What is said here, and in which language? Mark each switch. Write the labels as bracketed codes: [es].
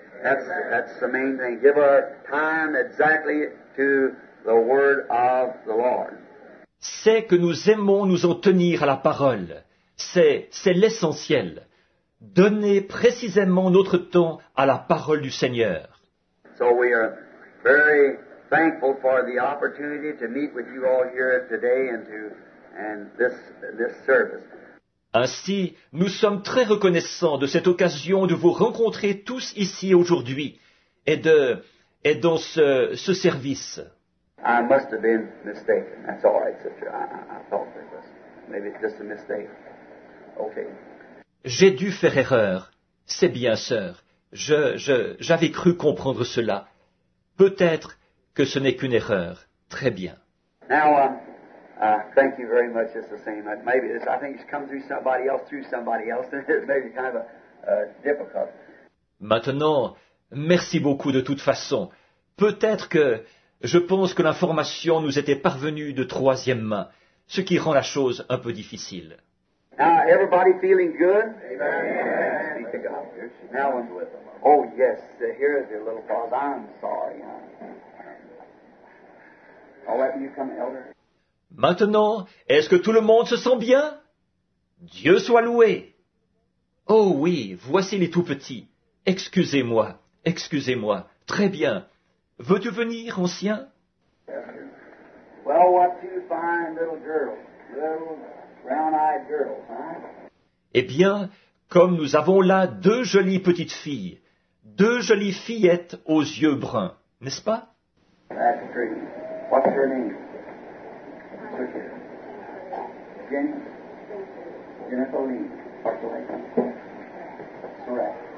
[en] That's the main thing. Give our time exactly to the Word of the Lord. [fr] C'est que nous aimons nous en tenir à la parole. C'est l'essentiel. Donner précisément notre temps à la parole du Seigneur. [en] So we are very thankful for the opportunity to meet with you all here today and this service. [fr] Ainsi, nous sommes très reconnaissants de cette occasion de vous rencontrer tous ici aujourd'hui et dans ce service. [en] I must have been mistaken. That's all right, sister. I thought it was maybe just a mistake. Okay. [fr] J'ai dû faire erreur. C'est bien, sœur. J'avais cru comprendre cela. Peut-être que ce n'est qu'une erreur. Très bien. [en] Now, thank you very much. It's the same. Maybe I think it's come through somebody else, and it's maybe kind of difficult. [fr] Maintenant, merci beaucoup de toute façon. Peut-être que je pense que l'information nous était parvenue de troisième main, ce qui rend la chose un peu difficile. [en] Now, everybody feeling good? Amen. Speak to God. Now, oh yes, here is your little pause. I'm sorry. I'll let you come, elder. [fr] Maintenant, est-ce que tout le monde se sent bien? Dieu soit loué. Oh oui, voici les tout petits. Excusez-moi. Très bien. Veux-tu venir, ancien? [en] Well, what two fine little girls. Little brown-eyed girls, huh? [fr] Eh bien, comme nous avons là deux jolies petites filles, deux jolies fillettes aux yeux bruns, n'est-ce pas? [en] That's true. What's her name? Jenny? Jennifer Lee. What's her name? Correct.